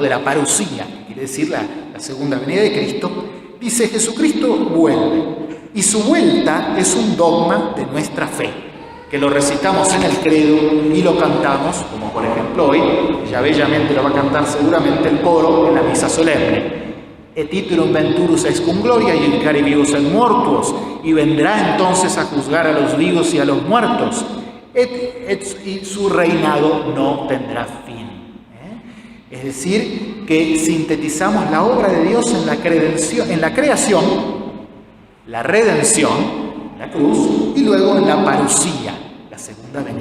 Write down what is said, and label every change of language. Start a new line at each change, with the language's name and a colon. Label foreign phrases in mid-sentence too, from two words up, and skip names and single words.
Spanish: De la parusía, que quiere decir la segunda venida de Cristo. Dice: Jesucristo vuelve, y su vuelta es un dogma de nuestra fe, que lo recitamos en el credo y lo cantamos, como por ejemplo hoy, ya bellamente lo va a cantar seguramente el coro en la misa solemne.
Latin: Et iterum venturus ex cum gloria iudicare vivos et mortuos,
Spanish: y vendrá entonces a juzgar a los vivos y a los muertos, y su reinado no tendrá fin. Es decir, que sintetizamos la obra de Dios en la creación, la redención, la cruz, y luego en la parusía, la segunda venida.